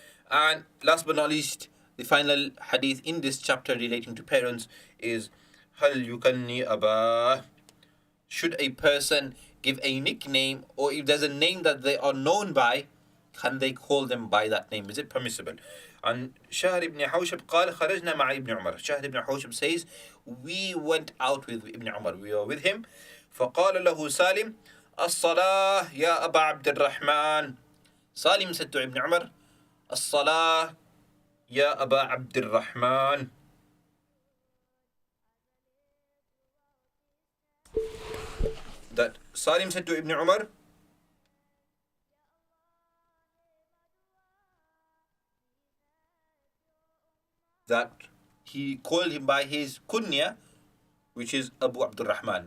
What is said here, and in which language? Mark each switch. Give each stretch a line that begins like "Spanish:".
English: And last but not least, the final hadith in this chapter relating to parents is
Arabic: هل يكني أباه.
English: Should a person give a nickname, or if there's a name that they are known by, can they call them by that name? Is it permissible? And
Arabic: Shahr ibn Hawshab قال خرجنا مع ابن عمر.
English: Shahr ibn Hawshab says, we went out with Ibn Umar, we were with him.
Arabic: فقال له سالم الصلاة يا أبا عبد الرحمن.
English: Salim said to Ibn Umar,
Arabic: الصلاة يا أبا عبد الرحمن.
English: That Salim said to Ibn Umar, that he called him by his kunya, which is Abu Abdul Rahman.